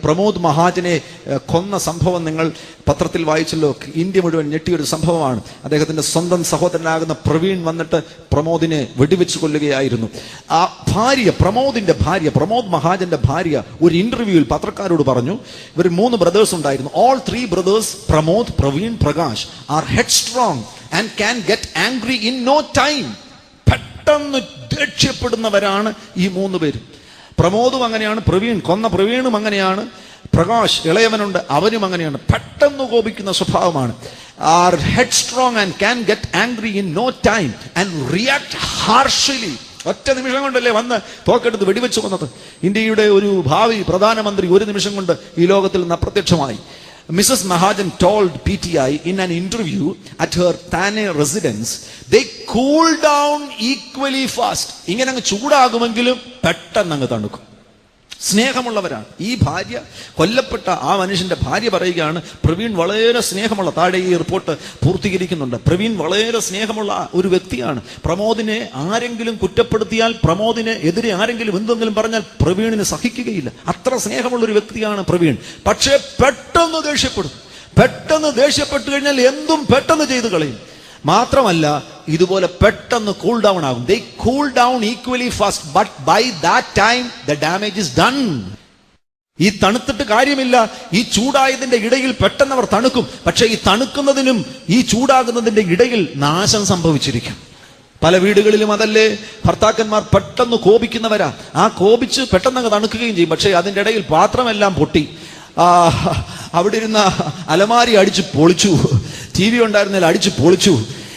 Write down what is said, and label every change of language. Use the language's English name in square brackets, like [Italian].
[Malayalam] പ്രമോദ് മഹാജനെ കൊന്ന സംഭവം നിങ്ങൾ പത്രത്തിൽ വായിച്ചല്ലോ. ഇന്ത്യ മുഴുവൻ ഞെട്ടിയൊരു സംഭവമാണ്. അദ്ദേഹത്തിന്റെ സ്വന്തം സഹോദരനാകുന്ന പ്രവീൺ വന്നിട്ട് പ്രമോദിനെ വെടിവെച്ച് കൊല്ലുകയായിരുന്നു. ആ ഭാര്യ, പ്രമോദിന്റെ ഭാര്യ, പ്രമോദ് മഹാജന്റെ ഭാര്യ ഒരു ഇന്റർവ്യൂവിൽ പത്രക്കാരോട് പറഞ്ഞു, ഇവർ 3 ബ്രദേഴ്സ് ഉണ്ടായിരുന്നു. [English] All 3 brothers, Pramod, Praveen, Prakash, are headstrong and can get angry in no time. [Malayalam] പെട്ടെന്ന് ദേഷ്യപ്പെടുന്നവരാണ് ഈ 3 പേരും. പ്രമോദും അങ്ങനെയാണ്, പ്രവീൺ, കൊന്ന പ്രവീണും അങ്ങനെയാണ്, പ്രകാശ് ഇളയവനുണ്ട്, അവനും അങ്ങനെയാണ്. പെട്ടെന്ന് കോപിക്കുന്ന സ്വഭാവമാണ്. [English] Are headstrong and can get angry in no time and react harshly. [Malayalam] ഒറ്റ നിമിഷം കൊണ്ടല്ലേ വന്ന് തോക്കെടുത്ത് വെടിവെച്ച് കൊന്നത്. ഇന്ത്യയുടെ ഒരു ഭാവി പ്രധാനമന്ത്രി ഒരു നിമിഷം കൊണ്ട് ഈ ലോകത്തിൽ നിന്ന് അപ്രത്യക്ഷമായി. [English] Mrs. Mahajan told PTI in an interview at her Thane residence, they cool down equally fast. [Malayalam] ഇങ്ങനെ അങ്ങ് ചൂടാകുമെങ്കിലും പെട്ടെന്ന് അങ്ങ് തണുക്കും. സ്നേഹമുള്ളവരാണ്. ഈ ഭാര്യ, കൊല്ലപ്പെട്ട ആ മനുഷ്യന്റെ ഭാര്യ പറയുകയാണ്, പ്രവീൺ വളരെ സ്നേഹമുള്ള, താഴെ ഈ റിപ്പോർട്ട് പൂർത്തീകരിക്കുന്നുണ്ട്, പ്രവീൺ വളരെ സ്നേഹമുള്ള ഒരു വ്യക്തിയാണ്. പ്രമോദിനെ ആരെങ്കിലും കുറ്റപ്പെടുത്തിയാൽ, പ്രമോദിനെ എതിരെ ആരെങ്കിലും എന്തെങ്കിലും പറഞ്ഞാൽ പ്രവീണിന് സഹിക്കുകയില്ല. അത്ര സ്നേഹമുള്ള ഒരു വ്യക്തിയാണ് പ്രവീൺ. പക്ഷേ പെട്ടെന്ന് ദേഷ്യപ്പെടും. പെട്ടെന്ന് ദേഷ്യപ്പെട്ടു കഴിഞ്ഞാൽ എന്തും പെട്ടെന്ന് ചെയ്തു കളയും. മാത്രമല്ല, ഇതുപോലെ പെട്ടെന്ന് കൂൾ ഡൗൺ ആകും. [English] They cool down equally fast, but by that time the damage is done. [Malayalam] ഈ തണുത്തിട്ട് കാര്യമില്ല. ഈ ചൂടായതിന്റെ ഇടയിൽ പെട്ടെന്ന് അവർ തണുക്കും. പക്ഷെ ഈ തണുക്കുന്നതിനും ഈ ചൂടാകുന്നതിന്റെ ഇടയിൽ നാശം സംഭവിച്ചിരിക്കും. പല വീടുകളിലും അതല്ലേ, ഭർത്താക്കന്മാർ പെട്ടെന്ന് കോപിക്കുന്നവരാ. ആ കോപിച്ച് പെട്ടെന്ന് തണുക്കുകയും ചെയ്യും. പക്ഷെ അതിന്റെ ഇടയിൽ പാത്രമെല്ലാം പൊട്ടി, അവിടെ ഇരുന്ന അലമാരി അടിച്ച് പൊളിച്ചു, TV ഉണ്ടായിരുന്നതിൽ അടിച്ച് പൊളിച്ചു.